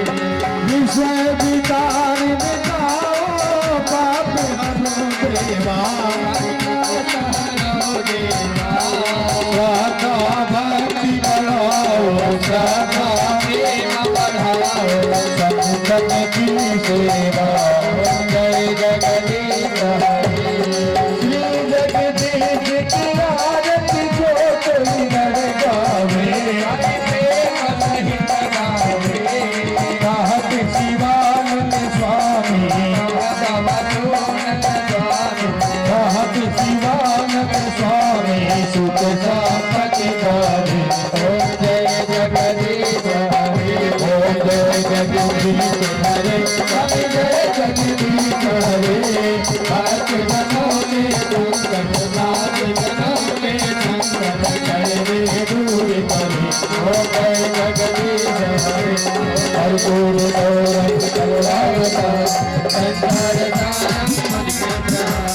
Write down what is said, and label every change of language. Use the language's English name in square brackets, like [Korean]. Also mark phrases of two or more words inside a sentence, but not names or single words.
[Hindi] विषय विकार मिटाओ, पाप हरो देवा। श्रद्धा भक्ति बढ़ाओ, श्रद्धा प्रेम बढ़ाओ, संतन की सेवा। ओम जय जगदीश हरे। श्री जगदीश की आरती जो कोई नर गावे, प्रेम सहित गावे। कहत शिवानंद स्वामी, कहत शिवानंद स्वामी, सुख संपत्ति करे। ओम जय जगदीश हरे। ओम जय जगदीश हरे, हम जय जगदीश हरे। भक्त जनों के संकट, नाथ जनों के संकट, करे दूर करे। ओम जय जगदीश हरे। [Sanskrit] कर्पूर गौरम करुणावतार, संसार सारम